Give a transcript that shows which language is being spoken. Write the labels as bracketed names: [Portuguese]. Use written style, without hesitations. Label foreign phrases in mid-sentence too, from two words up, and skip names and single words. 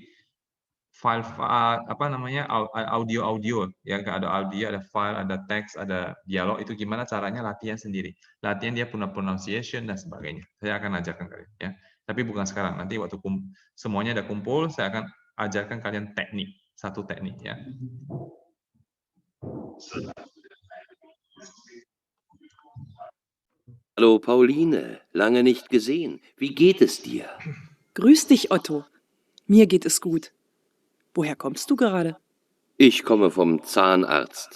[Indonesian] File apa namanya, audio ya, ada audio, ada file, ada teks, ada dialog, itu gimana caranya latihan sendiri. Latihan dia pronunciation dan sebagainya. Saya akan ajarkan kalian ya. Tapi bukan sekarang, nanti waktu semuanya ada kumpul, saya akan ajarkan kalian teknik, satu teknik ya. [German] Hallo Pauline, lange nicht gesehen. Wie geht es dir? Grüß dich, Otto. Mir geht es gut. Woher kommst du gerade? Ich komme vom Zahnarzt.